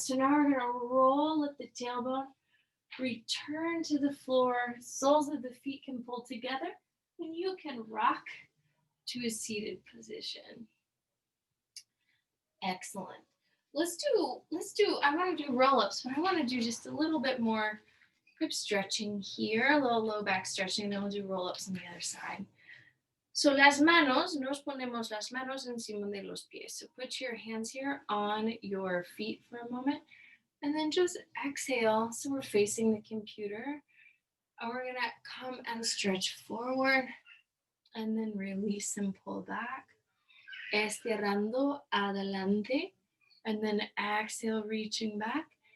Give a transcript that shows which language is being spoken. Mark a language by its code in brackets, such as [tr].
[en] So now we're going to roll up the tailbone, return to the floor, soles of the feet can pull together, and you can rock to a seated position. Excellent. I want to do roll-ups, but I want to do just a little bit more hip stretching here, a little low back stretching, then we'll do roll-ups on the other side. [es] So las manos, nos ponemos las manos encima de los pies. [en] So put your hands here on your feet for a moment, and then just exhale. So we're facing the computer, and we're gonna come and stretch forward, and then release and pull back. [es] Estirando adelante, [en] and then exhale, reaching back.